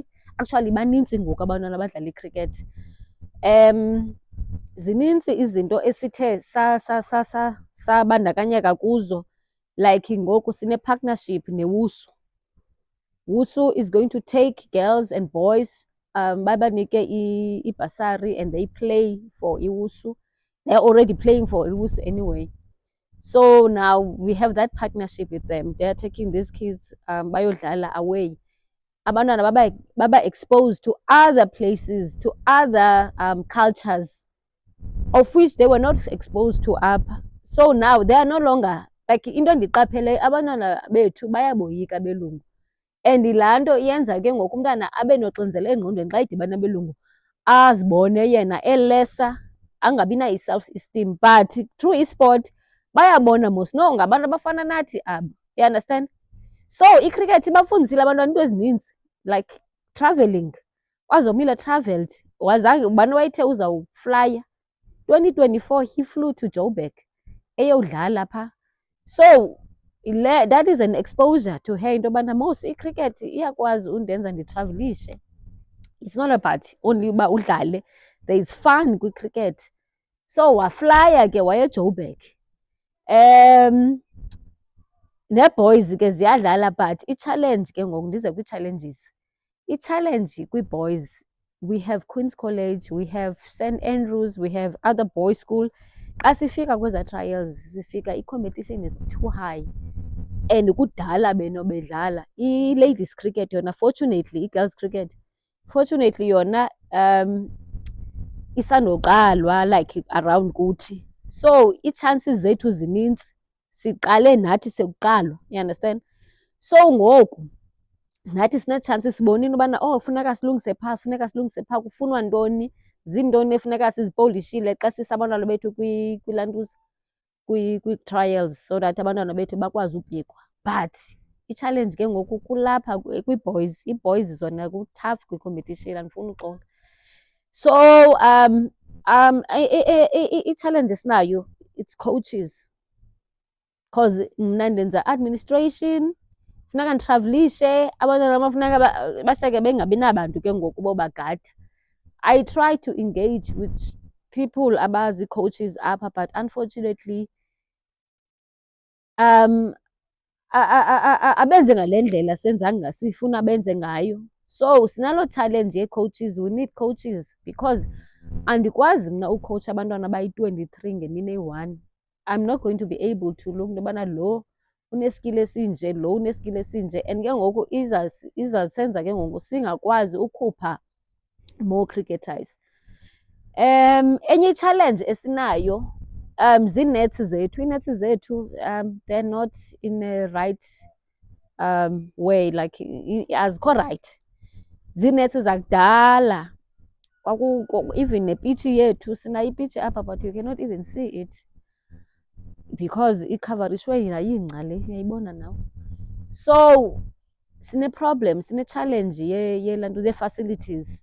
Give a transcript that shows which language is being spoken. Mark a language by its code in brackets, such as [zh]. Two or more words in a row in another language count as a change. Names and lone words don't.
[xh] Actually banintsi ngoku abantwana abadlala ikhrikethi. Zinintsi izinto esithe sabandakanyeka kuzo, like ngoku sine-partnership neWUSU. [en] WUSU is going to take girls and boys, [xh] babanike i-bursary, [en] and they play for iWUSU. They're already playing for iWUSU anyway. So now we have that partnership with them. They're taking these kids bayodlala away. [xh] Abantwana baba [en] exposed to other places, to other cultures, of which they were not exposed to apha. [xh] So now they are no longer, like into endiqapheleyo, abantwana bethu bayaboyika belungu, and laa nto iyenza ke ngoku umntana abe noxinzelelo engqondweni xa idibana belungu, azibone yena elesa, angabi nayo i-self-esteem. But through isport bayabona mos no ngabantu abafana nathi aba, [en] you understand? [xh] So ikhrikethi ibafundisile abantwana into ezininzi, [en] like traveling. [xh] Wazomile traveled, wazange ubani wayethe uzawuflya. [en] 2024 he flew to Joburg eyodlala pha. So that is an exposure to her [xh] into yobana mos ikhrikethi iyakwazi undenza nditravelishe. [en] It's not about only uba udlale, there is fun kwicricket. [xh] So waflya ke waya eJoburg. Nee-boys ke ziyadlala, but i-challenge ke ngoku ndize kwii-challenges. I-challenge kwii-boys, [en] we have Queen's College, we have St Andrews, we have other boys' school. [xh] Xa sifika kweza trials, sifika i-competition [en] is too high, [xh] and kudala benobedlala. I-ladies cricket yona, fortunately, i-girls cricket, fortunately yona isandoqalwa like around kuthi. So ii-chances zethu zinintsi, siqale nathi sekuqalwa, [en] you understand? [xh] So ngoku nathi sinee-chances, sibonile ubana funeka silungise phaa, funeka silungise phaa, kufunwa ntoni, zintoni efuneka sizipolishile xa sisa abantwana bethu kwilantuza, kwii-trials, [en] so that [xh] abantwana bethu bakwazi upikwa. But i-challenge ke ngoku kulapha kwii-boys. Ii-boys zona ku-tough kwi-competition, andifuni uxoka. So i-challenge esinayo, [en] it's coaches, [xh] because mna ndenza administration, funeka nditravelishe abantwana abafuneka bashiyeke bengabi nabantu ke ngoku bobagada. [en] I try to engage with people [xh] abazi-coaches apha, [en] but unfortunately [xh] abenze ngale ndlela sifuna benze ngayo. So sinalo challenge ye-coaches, [en] we need coaches because [xh] andikwazi mna ucoach abantwana abayi-23 ngemini eyi-1. [en] I'm not going to be able to look [xh] into yobana lo uneskill esinje, lo uneskill esinje, [en] and [xh] ke ngoku izasenza ke ngoku singakwazi ukhupha [en] more cricketers. [xh] Enye i-challenge esinayo zii-nets zethu. [en] Ii-nets zethu they're not in a right way, like azikho right. [xh] Zii-nets zakudala. Even nepitshi yethu, sinayo ipitshi apha [en] but you cannot even see it because [xh] ikhavarishwe yingca le, uyayibona nawe. So sine-problem, sine-challenge yee-facilities.